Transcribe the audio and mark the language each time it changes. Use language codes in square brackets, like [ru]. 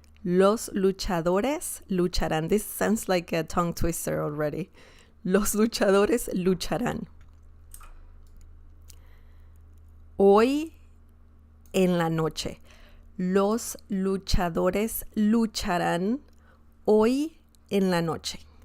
[es] Los luchadores lucharán. [en] This sounds like a tongue twister already. [es] Los luchadores lucharán. Hoy en la noche. Los luchadores lucharán hoy en la noche.